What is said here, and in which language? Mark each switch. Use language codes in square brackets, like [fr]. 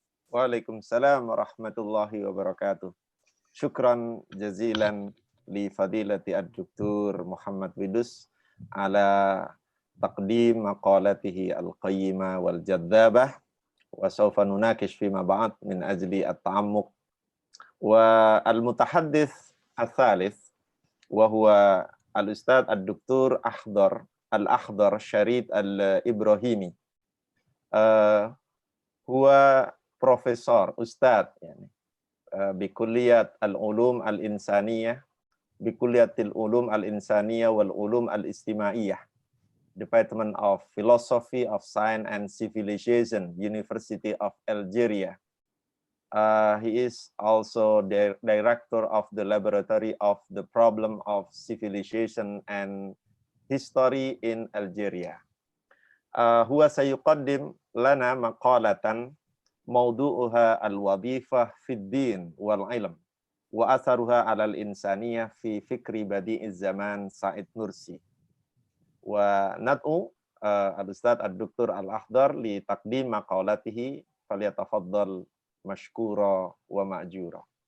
[ar] وعليكم السلام ورحمة الله وبركاته. شكرا جزيلا لفضيلة الدكتور محمد ويدوس على تقديم مقالته القيمة والجذابة، وسوف نناقش فيما بعد من أجل التعمق. والمتحدث الثالث وهو الأستاذ الدكتور الأخضر شريد الإبراهيمي. هو بروفيسور أستاذ يعني بكلية العلوم الإنسانية بكلية العلوم الإنسانية والعلوم الاجتماعية Department of Philosophy of Science and Civilization, University of Algeria. [en] He is also the director of the Laboratory of the Problem of Civilization and History in Algeria. [ar] هو سيقدم لنا مقالة موضوعها الوظيفة في الدين والعلم وأثرها على الإنسانية في فكر بديع الزمان سعيد نرسي. وندعو الأستاذ الدكتور الأخضر لتقديم مقالته فليتفضل مشكورا ومأجورا.